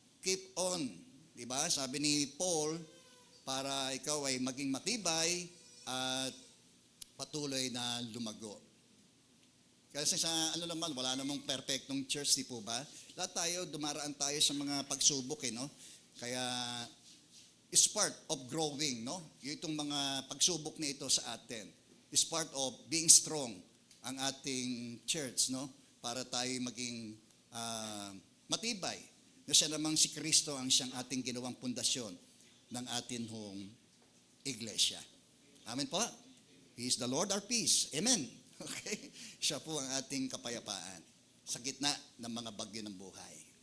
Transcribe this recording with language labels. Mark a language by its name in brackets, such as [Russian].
[English] Keep on. [Filipino] Di ba? Sabi ni Paul, para ikaw ay maging matibay at patuloy na lumago. Kasi sa wala namang perfectong church, di po ba? Lahat tayo, dumaraan tayo sa mga pagsubok, no? [English] Kaya, is part of growing, no? [Filipino] Itong mga pagsubok na ito sa atin. [English] Is part of being strong ang ating church, no? [Filipino] Para tayo maging matibay. Na siya namang si Kristo ang siyang ating ginawang pundasyon ng atin hong iglesia. Amen po? [English] He is the Lord our peace. [Filipino] Amen. Okay? Siya po ang ating kapayapaan sa gitna ng mga bagyo ng buhay.